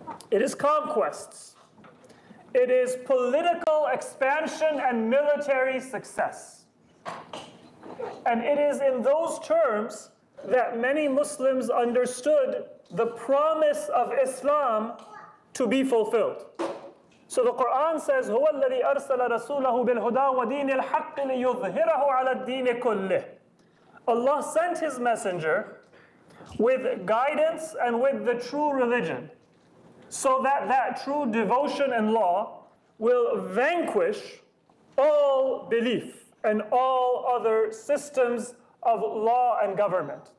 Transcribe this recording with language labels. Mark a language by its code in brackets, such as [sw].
[en] It is conquests. It is political expansion and military success. And it is in those terms that many Muslims understood the promise of Islam to be fulfilled. So the Quran says, [ar] هُوَ الَّذِي أَرْسَلَ رَسُولَهُ بِالْهُدَى وَدِينِ الْحَقِّ لِيُظْهِرَهُ عَلَى الدِّينِ كُلِّهِ. [en] Allah sent His messenger with guidance and with the true religion, so that that true devotion and law will vanquish all belief and all other systems of law and government.